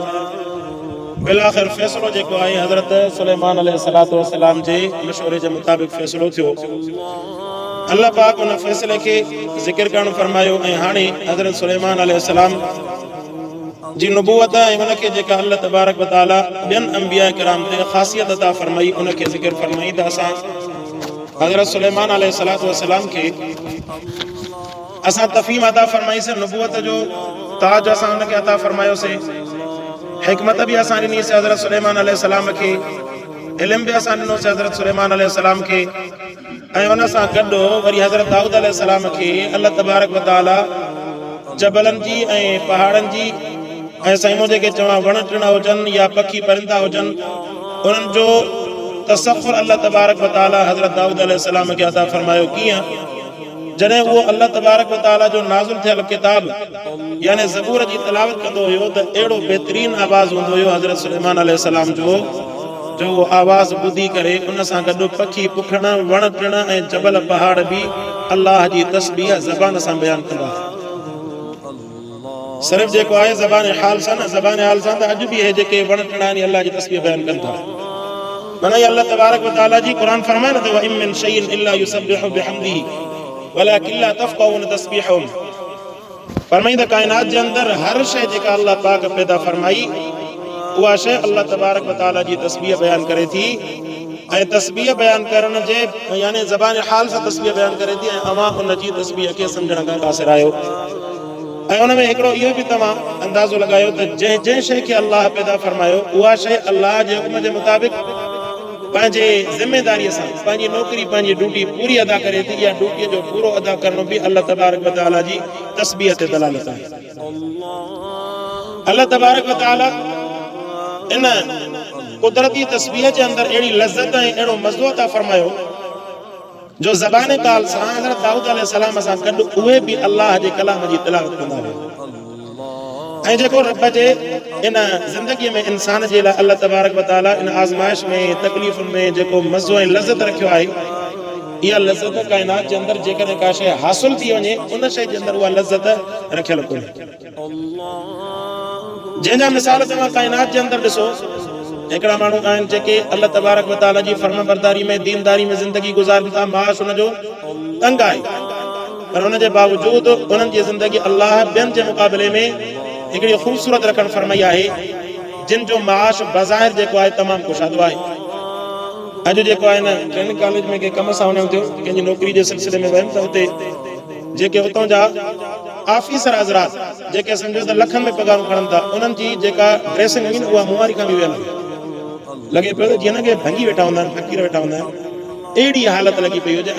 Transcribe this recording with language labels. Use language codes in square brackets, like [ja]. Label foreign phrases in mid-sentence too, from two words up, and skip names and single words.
[sd] बिलाख़िर फ़ैसिलो जेको आहे हजरत सुलेमान अलैहिस्सलातु वस्सलाम जे मशवरे जे मुताबिक़ फ़ैसिलो थियो। अल्लाह पाक उन फ़ैसिले खे ज़िक्र करण फरमायो ऐं हाणे हजरत सुलेमान अलैहिस्सलाम जी नबूवत ऐं उनखे जेका अल्लाह तबारक व तआला ॿियनि अंबिया किराम ते ख़ासियत अता फरमाई उनखे ज़िक्र फरमाई त असां हज़रत सुलेमान अलैहिस्सलातु वस्सलाम खे असां तफ़हीम अता फरमाईसीं, नबूवत जो ताज असां उनखे अता फरमायोसीं, हिकमत भी असां ॾिनीसीं हज़रत सुलेमान अलैहिस्सलाम खे, इल्म भी असां ॾिनोसीं हज़रत सुलेमान अलैहिस्सलाम खे ऐं उन सां गॾु वरी हज़रत दाऊद अलैहिस्सलाम खे अल्लाह तबारक व तआला जबलनि जी ऐं पहाड़नि जी ऐं साईं जेके चवां वण टिण हुजनि या पखी परिंदा हुजनि उन्हनि जो तसख़ुर अल्लाह तबारक व तआला हज़रत दाऊद अलैहिस्सलाम खे अता फरमायो। कीअं? जॾहिं उहो अल्लाह तबारक व तआला जो नाज़िल थियल किताब यानी ज़बूर जी तिलावत कंदो हुयो त अहिड़ो बहितरीन आवाज़ हूंदो हुयो हज़रत सुलेमान अलैहिस्सलाम जो आवाज़ ॿुधी करे उन सां गॾु पखी पुखण वण टिण ऐं जबल पहाड़ भी अल्लाह जी तस्बीह ज़बान सां बयान कंदा। सिर्फ़ जेको आहे ज़बान हाल सां त अॼु भी हे जेके वण टिण आहिनि अल्लाह जी तस्बीह बयान कनि था। माना अल्लाह तबारक व तआला जी क़ुरान फरमाए न त [ar] وإن من شيء إلا يسبح بحمده ولكن لا تفقهون تسبيحهم. [sd] फरमाई त कायनात जे अंदर हर शइ जेका अल्लाह पाक पैदा फरमाई उहा शइ अल्लाह तबारक व तआला जी तस्बीह बयान करे थी ऐं तस्बीह बयान करण जे यानी ज़बान हाल सां तस्बीह बयान करे थी ऐं अवां उन जी तस्बीह खे सम्झण खां क़ासिर आहियो। ऐं उन में हिकिड़ो इहो भी तव्हां अंदाज़ो लॻायो त जंहिं शइ खे अल्लाह पैदा फरमायो उहा शइ अल्लाह जे हुक्म जे मुताबिक़ पंहिंजे ज़िम्मेदारीअ सां पंहिंजी नौकरी पंहिंजी ड्यूटी पूरी अदा करे थी। या ड्यूटीअ जो पूरो अदा करणो भी अल्लाह तबारक व तआला जी तस्बीह ते दलालत आहे। अल्लाह तबारक व तआला इन कुदरती तस्बीह जे अंदर अहिड़ी लज़्ज़त ऐं अहिड़ो मज़ो अता फरमायो जो ज़बान काल सां हज़रत दाऊद अलैहिस्सलाम सां गॾु उहे भी अल्लाह जे कलाम जी तिलावत कंदा हुआ। ऐं जेको रब जे इन ज़िंदगीअ में इंसान जे लाइ अल्लाह तबारक व तआला इन आज़माइश में तकलीफ़ुनि में जेको मज़ो ऐं लज़्ज़त रखियो आहे इहा लज़्ज़त कायनात जे अंदर जेकॾहिं का शइ हासिल थी वञे उन शइ जे अंदर उहा लज़्ज़त रखियल कोन्हे। जंहिंजा मिसाल तव्हां कायनात जे अंदर ॾिसो, हिकिड़ा माण्हू आहिनि जेके अल्लाह तबारक व तआला जी फर्माबरदारी में दीनदारी में ज़िंदगी गुज़ारनि था, माश हुनजो तंग आहे पर उन जे बावजूद उन्हनि जी ज़िंदगी अल्लाह ॿियनि जे मुक़ाबले में हिकिड़ी ख़ूबसूरत रखण फरमाई आहे जिन जो माश बज़ाहिर जेको आहे तमामु कुशादो आहे। अॼु जेको आहे न [en] training college [sd] में कंहिं कम सां वञणु थियो, कंहिंजी नौकरी जे सिलसिले में वियुमि त हुते जेके उतां जा ऑफिसर हज़रात जेके सम्झो त लखनि में पगारूं खणनि था उन्हनि जी जेका ड्रेसिंग हुई न उहा मुआरी खां बि वियल लॻे पियो त जीअं न के भंगी वेठा हूंदा आहिनि, फ़क़ीर वेठा हूंदा आहिनि, अहिड़ी हालत लॻी पई हुजे।